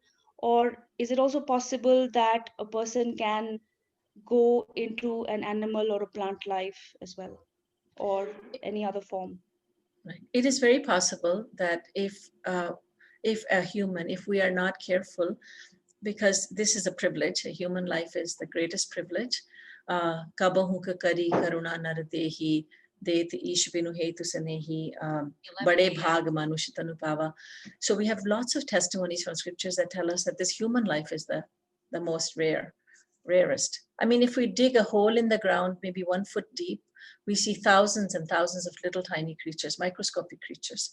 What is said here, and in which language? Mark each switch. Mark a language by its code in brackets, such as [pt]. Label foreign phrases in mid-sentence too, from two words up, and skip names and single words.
[en] Or is it also possible that a person can go into an animal or a plant life as well, or any other form? Right. It is very possible that if a human, if we are not careful, because this is a privilege, a human life is the greatest privilege. [awa] Kabahu ka kari karuna nar dehi det ish binu hetu sanehi bade bhag manush tanu pava. [en] So we have lots of testimonies from scriptures that tell us that this human life is the most rarest. I mean, if we dig a hole in the ground, maybe 1 foot deep, we see thousands and thousands of little tiny creatures, microscopic creatures.